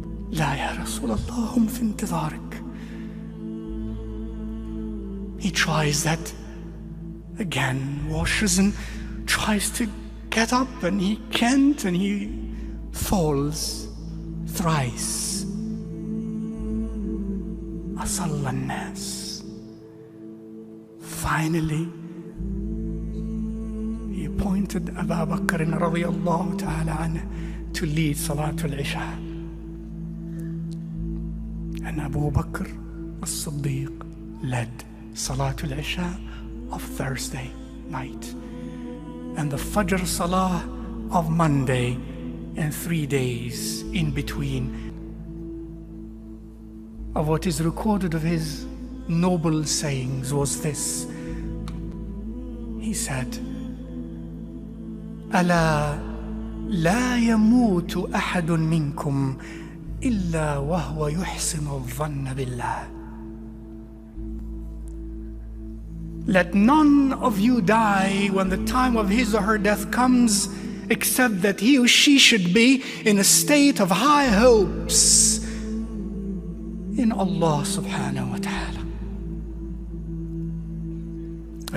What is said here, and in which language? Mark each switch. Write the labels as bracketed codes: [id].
[ar] لا يا رسول الله هم في انتظارك. [en] He tries that again, washes and tries to get up, and he can't, and he falls thrice. [ar] Asalla an-nas. [en] Finally, he appointed Abu Bakr radiyallahu ta'ala anhu to lead Salatul Isha. And Abu Bakr as-Siddiq led Salatul Isha of Thursday night and the Fajr Salah of Monday, and 3 days in between. Of what is recorded of his noble sayings was this. He said, [ar] ألا لا يموت أحد منكم إلا وهو يحسن الظن بالله. [en] Let none of you die when the time of his or her death comes, except that he or she should be in a state of high hopes in Allah subhanahu wa ta'ala.